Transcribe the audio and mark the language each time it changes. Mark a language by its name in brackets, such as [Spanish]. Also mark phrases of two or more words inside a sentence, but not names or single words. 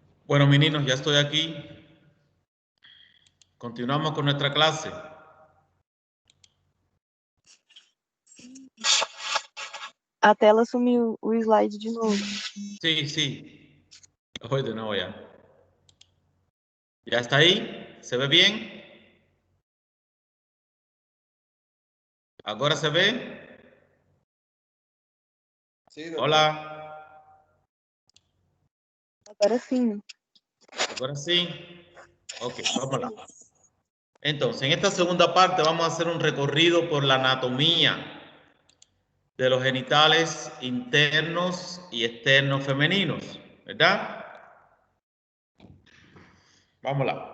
[Spanish] Bueno, mis niños, ya estoy aquí. Continuamos con nuestra clase. [Portuguese] A tela sumiu o slide de novo. [Spanish] Sí, sí. Voy de nuevo ya. ¿Ya está ahí? ¿Se ve bien? ¿Ahora se ve? Sí, doctor. Hola. [Portuguese] Agora sim. [Spanish] Ahora sí. Ok, [Portuguese] vamos lá. [Spanish] Entonces, en esta segunda parte vamos a hacer un recorrido por la anatomía de los genitales internos y externos femeninos, ¿verdad? [Portuguese] Vamos lá.